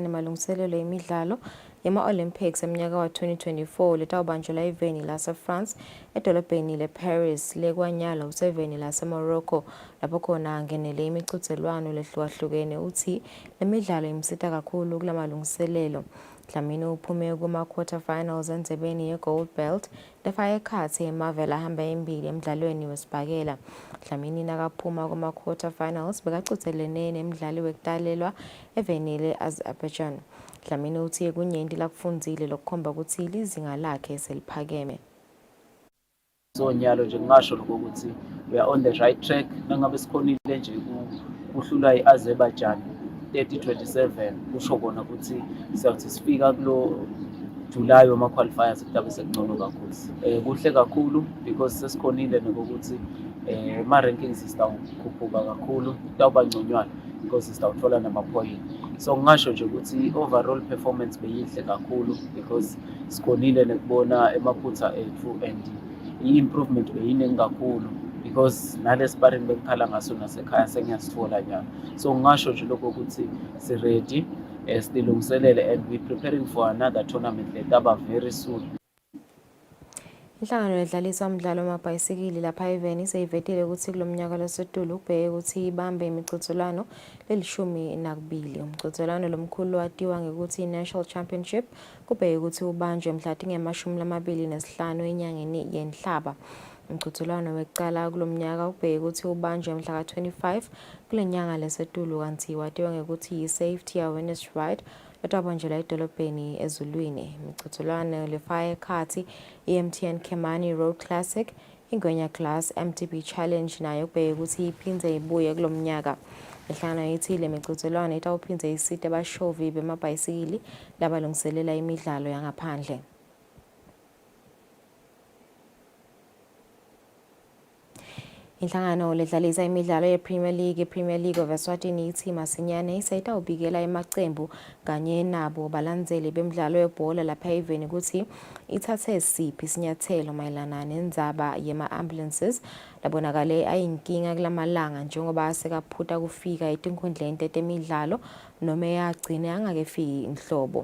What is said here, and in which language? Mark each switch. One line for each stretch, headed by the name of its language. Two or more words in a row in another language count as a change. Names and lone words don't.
Swati: nemalungiselelo emidlalo yema-Olympics eminyaka wa-2024 letawubanjelwa eveni lase-France edolobheni le-Paris lekwanyala useveni lase-Morocco lapho khona angenele imichudzelwano lehlukahlukene uthi le midlalo imsita kakhulu kulamalungiselelo. Dlamini uphume kuma-quarterfinals endzebeni ye-gold belt lefaka ekhatsi emavela ahamba embili emdlalweni wesibhakela. Dlamini nakaphuma kuma-quarterfinals bekacuthelene nemdlali wekutalelwa evenile Azerbaijan. Dlamini uthi kunyenti lakufundzile lokukhomba ukuthi lizinga lakhe seliphakeme. So nyalo nje ngingasho ukuthi
English: we are on the right track
Swati: nangabe sikhonile nje kuhlula i-Azerbaijan 30-27 kusho kona ukuthi siyathi sifika kulo July wama qualifiers kutabe sekungcono kakhulu. Kuhle kakhulu because sesikhonile nokuthi ma rankings sitawukhuphuka kakhulu kutawuba ngconywana because sitawuthola nama-point. So ngingasho nje ukuthi
English: overall performance
Swati: beyihle kakhulu because sikhonile nekubona emaphutha ethu and i-improvement beyiningi kakhulu because nale sparring bengikhala ngaso nasekhaya sengiyasithola nyalo. So ngingasho nje lokho ukuthi si-ready silungiselele and
English: we preparing for another tournament
Swati: letaba
English: very soon.
Swati: Inhlangano edlalisa umdlalo wamabhayisikili lapha eVeni seyivetile ukuthi kulomnyaka losetulu ubheke ukuthi ibambe imicuthelwano le-12. Umcuthelwano lomkhulu watiwa ngekuthi i-National Championship kubheke ukuthi ubanjwe mhla tinge-25 enyangeni yeNhlaba. Umcuthelwano wekucala kulomnyaka ubheke ukuthi ubanjwe mhla ka-25 kule nyanga lesetulu kanti watiwa ngekuthi i-Safety Awareness Ride letabanjelwa edolobheni eZulwini. Imicuthelwano lefaka ekhatsi i-MTN Khemani Road Classic, Ingwenya Class, MTB Challenge nayo ubheke ukuthi iphindze ibuye kulomnyaka. Inhlangano ithi le micuthelwano itawuphindze isite abashovi bemabhayisikili labalungiselela imidlalo yangaphandle. Inhlangano ledlalisa imidlalo ye-Premier League of Eswatini ithi masinyane isayitawubikela emacembu kanye nabo balandzeli bemidlalo yebhola lapha eVeni ukuthi ithathe siphi isinyathelo mayelana nendzaba yema-ambulances labonakale ayinkinga kulamalanga njengoba sekaphuta kufika etinkhundleni tetemidlalo noma yagcina angakefiki inhlobo.